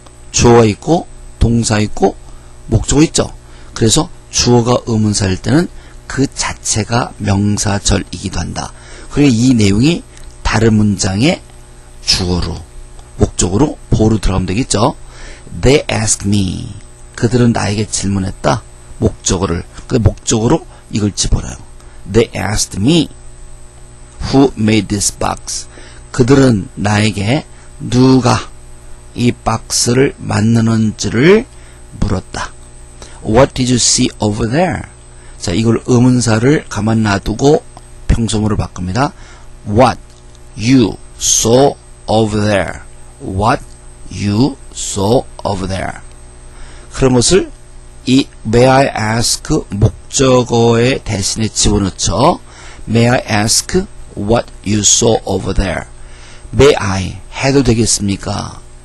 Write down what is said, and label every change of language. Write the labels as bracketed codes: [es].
[ko] 주어가 있고 동사 있고 목적어 있죠. 그래서 주어가 의문사일 때는 그 자체가 명사절이기도 한다. 그리고 이 내용이 다른 문장의 주어로 목적으로 보어로 들어가면 되겠죠. [en] They asked me. [ko] 그들은 나에게 질문했다. 목적어를. 그 목적어로 이걸 집어넣어요. [en] They asked me who made this box. [ko] 그들은 나에게 누가 이 박스를 만드는지를 물었다. [en] What did you see over there? [ko] 자, 이걸 의문사를 가만 놔두고 평소문을 바꿉니다. [en] What you saw over there. What you saw over there. [ko] 그런 것을 이 May I ask 목적어의 대신에 집어넣죠. [en] May I ask what you saw over there. May I [ko] 해도 되겠습니까?